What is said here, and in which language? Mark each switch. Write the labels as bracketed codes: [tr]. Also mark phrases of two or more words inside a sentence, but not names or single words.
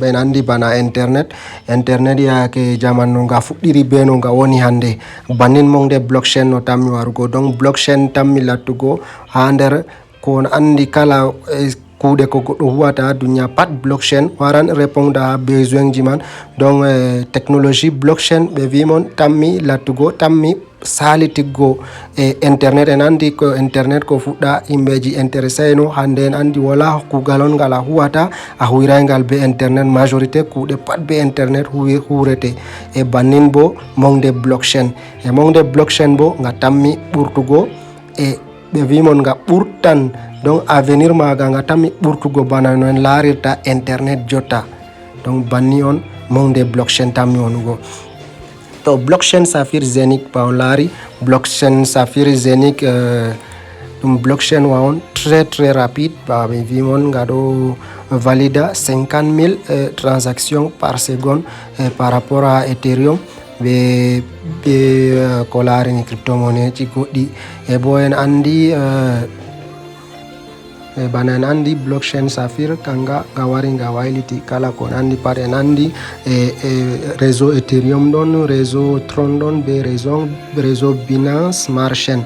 [ff] ɓe andi bana internet yake jamanu nga fuɗɗiri be no nga woni hande, bannin monde blockchain no tammi warugo. Donc blockchain tammi lattugo ha nder ko andi kala kuuɗe ko goɗɗo huwata ha duniya pat blockchain waran répondre ha besoin ji man. Donc technologie blockchain ɓe wimon tammi lattugo, tammi salitiggo internet. en andi ko internet ko fuɗɗa himɓeji intéressé no hande. en andi wala kugal on ngal a huwata a huwiraygal be internet, majorité kuuɗe pat be internet huwrete. bannin bo monde blockchain bo nga tammi ɓurtugo ɓe wimon nga ɓurtan. [fr] donc avenir [ff] maga nga tammi ɓurtugo bana no en larirta internet jotta. donc banni on monde blockchain tammi wonugo. to blockchain Safir Zenith pa on laari blockchain Safir Zenith ɗum blockchain wa on [fr] très rapide. [ff] ɓe wimon nga ɗo valida 50 000 [fr] transactions par seconde par rapport à [ff] Ethereum be ko larini cryptomonnaie ji goɗɗi. bo en andi bana en andi blockchain Safir kanga nga wari nga wayliti kala ko andi pat. en andi réseau Ethereum ɗon, réseau Tron ɗon, be réseau Binance Smart Chain.